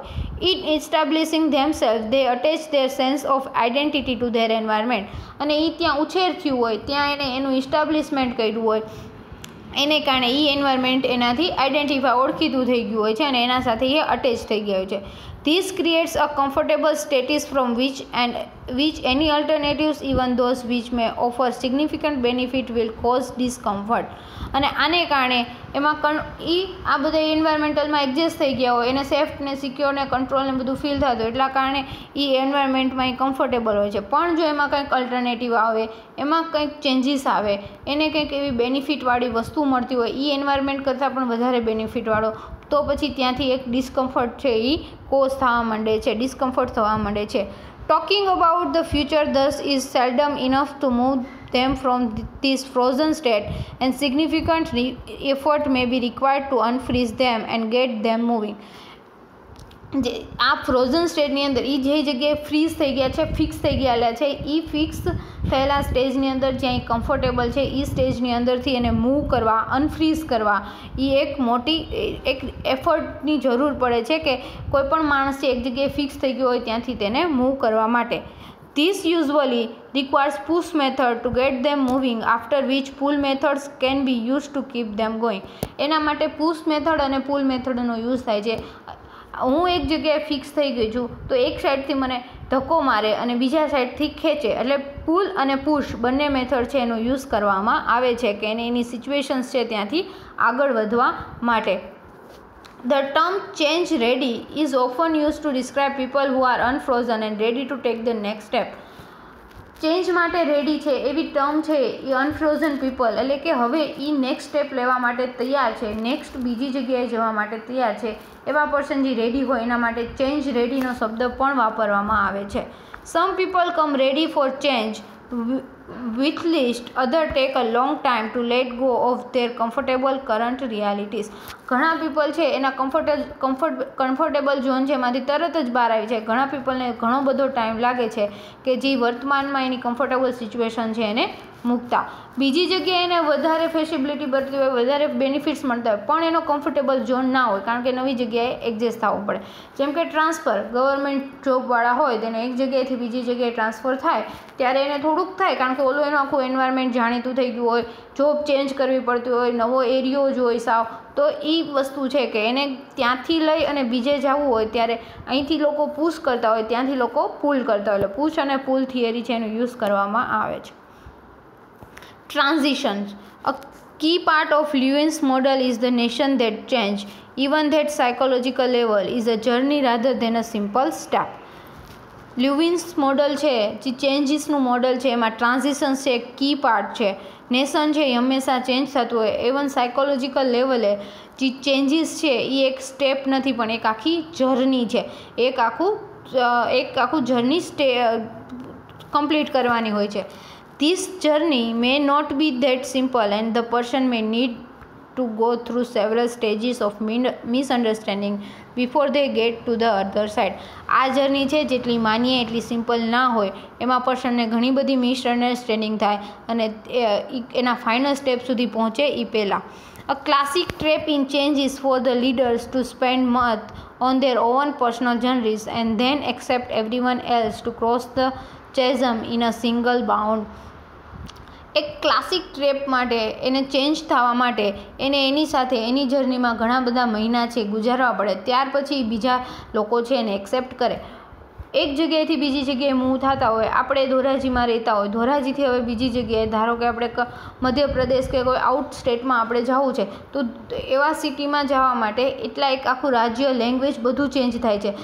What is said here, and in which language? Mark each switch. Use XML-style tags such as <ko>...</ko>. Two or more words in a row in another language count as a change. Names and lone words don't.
<en>In establishing themselves they attach their sense of identity to their environment.</en> <gu>અને એ ત્યાં ઉછેર થયું હોય, ત્યાં એને એનું ઇસ્ટાબ્લિશમેન્ટ કર્યું હોય, એને કારણે એ એન્વાયરમેન્ટ એનાથી ઓળખીતું થઈ ગયું હોય છે અને એના સાથે એ અટેચ થઈ ગયા હોય છે.</gu> <en>This creates a comfortable status from which any alternatives, even those which may offer significant benefit, will cause discomfort.</en> <gu>અને આને કારણે એમાં આ બધા</gu> <en>environmental adjust</en> <gu>થઈ ગયા હોય, એને સેફ ને સિક્યોર ને કંટ્રોલ ને બધું ફીલ થતું હોય, એટલા કારણે એ એન્વાયરમેન્ટમાં કમ્ફર્ટેબલ હોય છે. પણ જો એમાં કંઈક અલ્ટરનેટિવ આવે, એમાં કંઈક ચેન્જીસ આવે, એને કંઈક એવી બેનિફિટવાળી વસ્તુ મળતી હોય, એ એન્વાયરમેન્ટ કરતાં પણ વધારે બેનિફિટવાળો, તો પછી ત્યાંથી એક ડિસ્કમ્ફર્ટ છે એ ડિસ્કમ્ફર્ટ થવા માંડે છે.</gu> <en>Talking about the future thus is seldom enough to move them from this frozen state, and significant effort may be required to unfreeze them and get them moving.</en> <gu>આ</gu> <en>frozen state</en> <gu>અંદર એ જે જગ્યાએ ફ્રીઝ થઈ ગયા છે, ફિક્સ થઈ ગયેલા છે, એ ફિક્સ થયેલા સ્ટેજની અંદર જ્યાં કમ્ફર્ટેબલ છે એ સ્ટેજની અંદરથી એને મૂવ કરવા, અનફ્રીઝ કરવા, એ એક મોટી એક એફર્ટની જરૂર પડે છે કે કોઈ પણ માણસ છે એક જગ્યાએ ફિક્સ થઈ ગયો હોય ત્યાંથી તેને મૂવ કરવા માટે.</gu> <en>This usually requires push method to get them moving, after which pull methods can be used to keep them going.</en> <gu>એના માટે</gu> <en>push method</en> <gu>અને</gu> <en>pull method</en> <gu>યુઝ થાય છે. હું એક જગ્યાએ ફિક્સ થઈ ગઈ છું તો એક સાઈડથી મને ધક્કો મારે અને બીજા સાઈડથી ખેંચે, એટલે પુલ અને પુશ બંને મેથડ છે એનો યુઝ કરવામાં આવે છે કે એને એની સિચ્યુએશન્સ છે ત્યાંથી આગળ વધવા માટે.</gu> <en>The term change ready is often used to describe people who are unfrozen and ready to take the next step.</en> <gu>ચેન્જ માટે રેડી છે એવી ટર્મ છે એ</gu> <en>unfrozen people,</en> <gu>એટલે કે હવે એ</gu> <en>next step</en> <gu>લેવા માટે તૈયાર છે, નેક્સ્ટ બીજી જગ્યાએ જવા માટે તૈયાર છે, એવા પર્સન જે રેડી હોય એના માટે</gu> <en>change ready</en> <gu>શબ્દ પણ વાપરવામાં આવે છે.</gu> <en>Some people come ready for change with least other take a long time to let go of their comfortable current realities.</en> <gu>ઘણા પીપલ છે એના</gu> <en>comfortable zone</en> <gu>છે એમાંથી તરત જ બહાર આવી છે. ઘણા પીપલને ઘણો બધો ટાઈમ લાગે છે કે જે વર્તમાનમાં એની</gu> <en>comfortable situation</en> <gu>છે એને મૂકતા. બીજી જગ્યાએ એને વધારે ફેસિલિટી મળતી હોય, વધારે બેનિફિટ્સ મળતા હોય, પણ એનો</gu> <en>comfortable zone</en> <gu>ના હોય કારણ કે નવી જગ્યાએ એડજસ્ટ થવું પડે. જેમ કે ટ્રાન્સફર,</gu> <en>government job</en> <gu>હોય તેને એક જગ્યાએથી બીજી જગ્યાએ ટ્રાન્સફર થાય ત્યારે એને થોડુંક થાય કારણ કે ઓલું એનું આખું એન્વાયરમેન્ટ જાણીતું થઈ ગયું હોય,</gu> <en>job change</en> <gu>કરવી પડતી હોય, નવો એરિયો જ હોય સાવ, તો એ વસ્તુ છે કે એને ત્યાંથી લઈ અને બીજે જવું હોય ત્યારે અહીંથી લોકો પુશ કરતા હોય, ત્યાંથી લોકો પુલ કરતા હોય, એટલે પુશ અને</gu> <en>pull theory</en> <gu>છે એનો યુઝ કરવામાં આવે છે.</gu> <en>Transitions. A key part of Lewin's model is the notion that change, even at psychological level, is a journey rather than a simple step.</en> <gu>લ્યુવિન્સ મોડલ છે જે ચેન્જીસનું મોડલ છે એમાં ટ્રાન્ઝિશન્સ છે એક</gu> <en>key part</en> <gu>છે. નેશન છે એ હંમેશા ચેન્જ થતું હોય,</gu> <en>even psychological level</en> <gu>જે ચેન્જીસ છે એ એક સ્ટેપ નથી પણ એક આખી જર્ની છે, એક આખું જર્ની કમ્પ્લીટ કરવાની હોય છે.</gu> <en>This journey may not be that simple and the person may need to go through several stages of misunderstanding before they get to the other side.</en> <gu>આ જર્ની છે જેટલી માનીએ એટલી સિમ્પલ ના હોય, એમાં પર્સનને ઘણી બધી મિસઅન્ડરસ્ટેન્ડિંગ થાય અને એના</gu> <en>final step</en> <gu>સુધી પહોંચે એ પહેલાં.</gu> <en>A classic trap in change is for the leaders to spend months on their own personal journeys and then accept everyone else to cross the chasm in a single bound.</en> <gu>એક</gu> <en>classic trap</en> <gu>માટે એને ચેન્જ થવા માટે એને એની સાથે એની જર્નીમાં ઘણા બધા મહિના છે ગુજારવા પડે, ત્યાર પછી બીજા લોકો છે એને એક્સેપ્ટ કરે. એક જગ્યાએથી બીજી જગ્યાએ મૂવ થતા હોય, આપણે ધોરાજીમાં રહેતા હોય, ધોરાજીથી હવે બીજી જગ્યાએ ધારો કે આપણે મધ્યપ્રદેશ કે કોઈ</gu> <en>out state</en> <gu>આપણે જવું છે તો એવા સિટીમાં જવા માટે એટલા એક આખું રાજ્ય, લેંગ્વેજ બધું ચેન્જ થાય છે.</gu>